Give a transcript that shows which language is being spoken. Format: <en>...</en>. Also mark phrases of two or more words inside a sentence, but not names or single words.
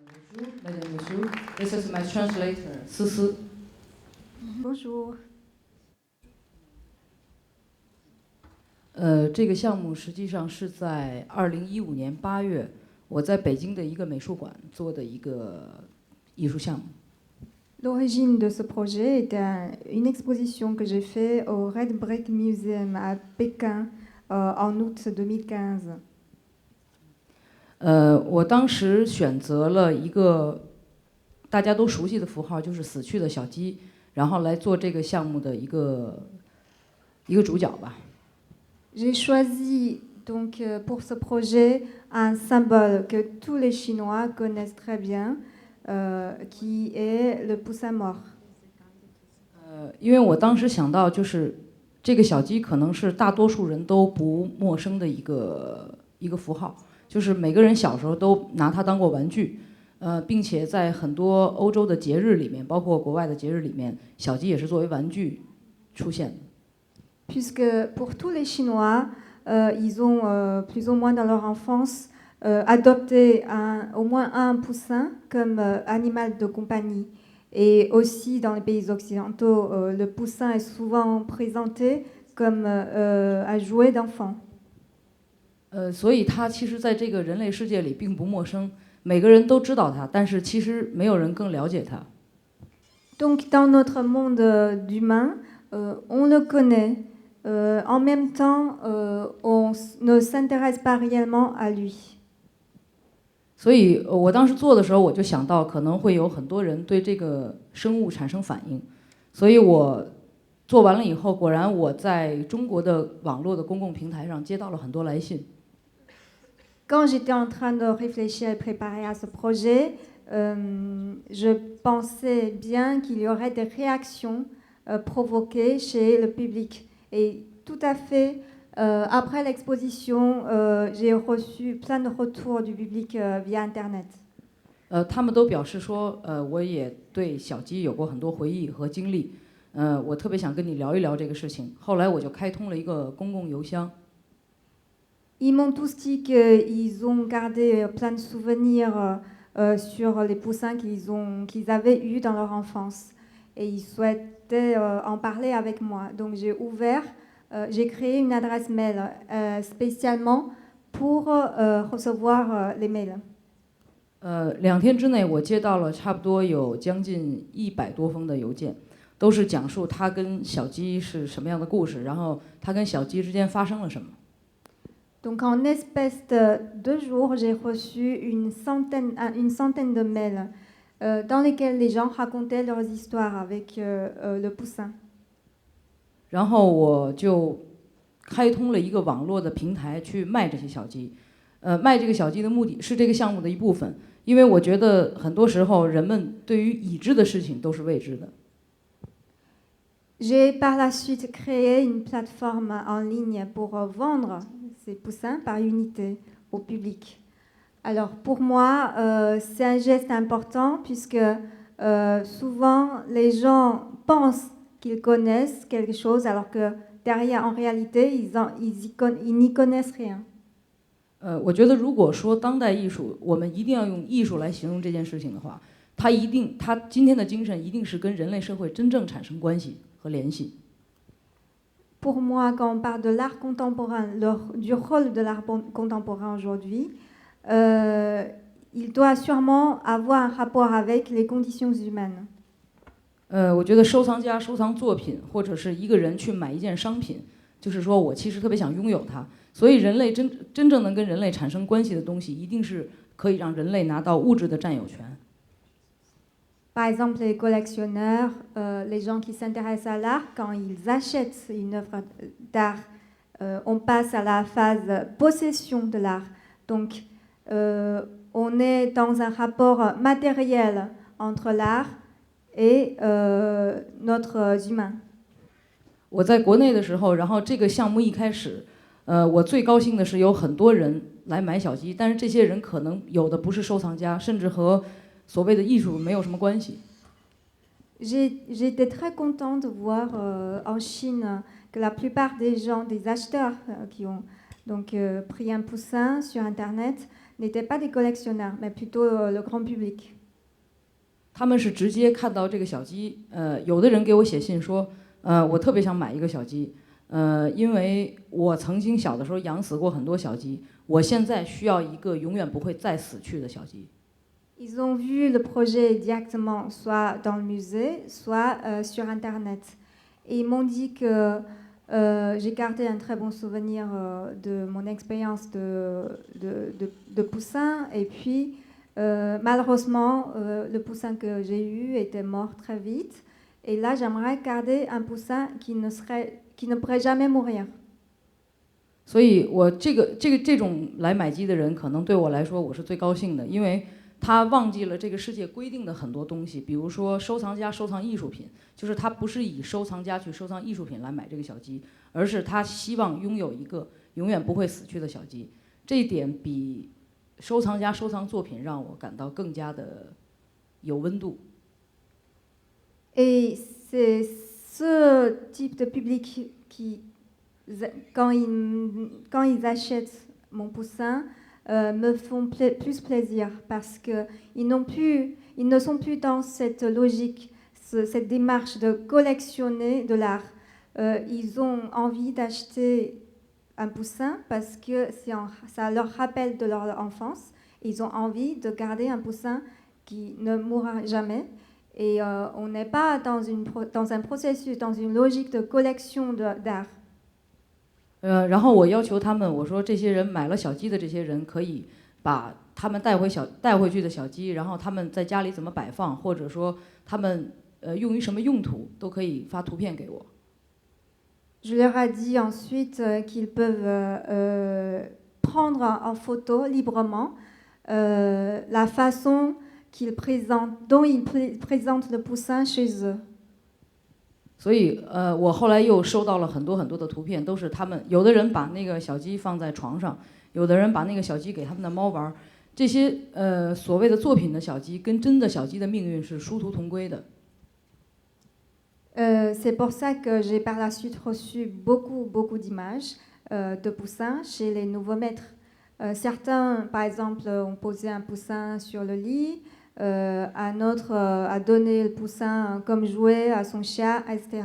<fr>Madame, Monsieur,</fr> <en>this is my translator, 思思。</en> <fr>Bonjour.</fr> <zh>这个项目实际上是在2015年8月，我在北京的一个美术馆做的一个艺术项目。</zh> <fr>L'origine de ce projet est une exposition que j'ai faite au Red Brick Museum à Pékin en août 2015.</fr> <zh>我当时选择了一个大家都熟悉的符号，就是死去的小鸡，然后来做这个项目的一个主角吧。</zh> <fr>J'ai choisi donc pour ce projet un symbole que tous les Chinois connaissent très bien, qui est le poussin mort.</fr> <zh>因为我当时想到，就是这个小鸡可能是大多数人都不陌生的一个符号，就是每个人小时候都拿它当过玩具，并且在很多欧洲的节日里面，包括国外的节日里面，小鸡也是作为玩具出现的。</zh> <fr>Puisque pour tous les Chinois, ils ont plus ou moins dans leur enfance adopté au moins un poussin comme animal de compagnie. Et aussi dans les pays occidentaux, le poussin est souvent présenté comme un jouet d'enfant.</fr> <zh>所以它其实在这个人类世界里并不陌生，每个人都知道它，但是其实没有人更了解它。</zh> <fr>Donc dans notre monde d'humains, on le connaît. En même temps, on ne s'intéresse pas réellement à lui.</fr> <zh>所以我当时做的时候，我就想到可能会有很多人对这个生物产生反应，所以我做完了以后，果然我在中国的网络的公共平台上接到了很多来信。</zh> <fr>Quand j'étais en train de réfléchir et préparer à ce projet, je pensais bien qu'il y aurait des réactions provoquées chez le public. Et tout à fait, après l'exposition, j'ai reçu plein de retours du public via Internet.</fr> <zh>他们都表示说，我也对小鸡有过很多回忆和经历，我特别想跟你聊一聊这个事情。后来我就开通了一个公共邮箱。</zh> <fr>Ils m'ont tous dit qu'ils ont gardé plein de souvenirs sur les poussins qu'ils avaient eus dans leur enfance. Et ils souhaitaient en parler avec moi. Donc j'ai créé une adresse mail spécialement pour recevoir les mails.</fr> <zh>2 天之内，我接到了差不多有将近100多封的邮件，都是讲述他跟小鸡是什么样的故事，然后他跟小鸡之间发生了什么。</zh> <fr>Donc en espèce de 2 jours, j'ai reçu une centaine de mails dans lesquels les gens racontaient leurs histoires avec le poussin.</fr> <zh>然后我就开通了一个网络的平台去卖这些小鸡，卖这个小鸡的目的是这个项目的一部分，因为我觉得很多时候人们对于已知的事情都是未知的。</zh> <fr>J'ai par la suite créé une plateforme en ligne pour vendre ces poussins par unité au public. Alors pour moi, c'est un geste important puisque souvent les gens pensent qu'ils connaissent quelque chose alors que derrière, en réalité, ils n'y connaissent rien.</fr> <zh>我觉得如果说当代艺术，我们一定要用艺术来形容这件事情的话，它今天的精神一定是跟人类社会真正产生关系和联系。</zh> <fr>Pour moi, quand on parle de l'art contemporain, du rôle de l'art contemporain aujourd'hui, il doit sûrement avoir un rapport avec les conditions humaines.</fr> <zh>我觉得收藏家收藏作品，或者是一个人去买一件商品，就是说我其实特别想拥有它。所以人类真正能跟人类产生关系的东西，一定是可以让人类拿到物质的占有权。</zh> <fr>Par exemple, les collectionneurs, les gens qui s'intéressent à l'art, quand ils achètent une œuvre d'art, on passe à la phase possession de l'art. Donc, on est dans un rapport matériel entre l'art et notre humain.</fr> <zh>我在国内的时候，然后这个项目一开始，我最高兴的是有很多人来买小鸡，但是这些人可能有的不是收藏家，甚至和所谓的艺术没有什么关系。</zh> <fr>J'étais très contente de voir en Chine que la plupart des gens, des acheteurs qui ont donc pris un poussin sur Internet, n'étaient pas des collectionneurs, mais plutôt le grand public.</fr> <zh>他们是直接看到这个小鸡，有的人给我写信说，我特别想买一个小鸡，因为我曾经小的时候养死过很多小鸡，我现在需要一个永远不会再死去的小鸡。</zh> <fr>Ils ont vu le projet directement, soit dans le musée, soit sur Internet. Et ils m'ont dit que j'ai gardé un très bon souvenir de mon expérience de poussin. Et puis, malheureusement, le poussin que j'ai eu était mort très vite. Et là, j'aimerais garder un poussin qui ne pourrait jamais mourir.</fr> <zh>所以我这种来买鸡的人，可能对我来说我是最高兴的，因为他忘记了这个世界规定的很多东西，比如说收藏家收藏艺术品，就是他不是以收藏家去收藏艺术品来买这个小鸡，而是他希望拥有一个永远不会死去的小鸡。这一点比收藏家收藏作品让我感到更加的有温度。</zh> <fr>Et c'est ce type de public qui, quand ils achètent mon poussin, me font plus plaisir parce qu'ils ne sont plus dans cette logique, cette démarche de collectionner de l'art. Ils ont envie d'acheter un poussin parce que ça leur rappelle de leur enfance. Ils ont envie de garder un poussin qui ne mourra jamais. Et on n'est pas dans un processus, dans une logique de collection d'art.</fr> <zh>然后我要求他们，我说这些人买了小鸡的这些人，可以把他们带回去的小鸡，然后他们在家里怎么摆放，或者说他们用于什么用途，都可以发图片给我。</zh> <fr>Je leur ai dit ensuite qu'ils peuvent prendre en photo librement la façon dont ils présentent le poussin chez eux.</fr> <zh>所以我后来又收到了很多很多的图片，都是他们有的人把那个小鸡放在床上，有的人把那个小鸡给他们的猫玩。这些所谓的作品的小鸡跟真的小鸡的命运是殊途同归的。</zh> <fr>C'est pour ça que j'ai par la suite reçu beaucoup d'images de poussins chez les nouveaux maîtres. Certains, par exemple, ont posé un poussin sur le lit. Un autre a donné le poussin comme jouet à son chien, etc.</fr>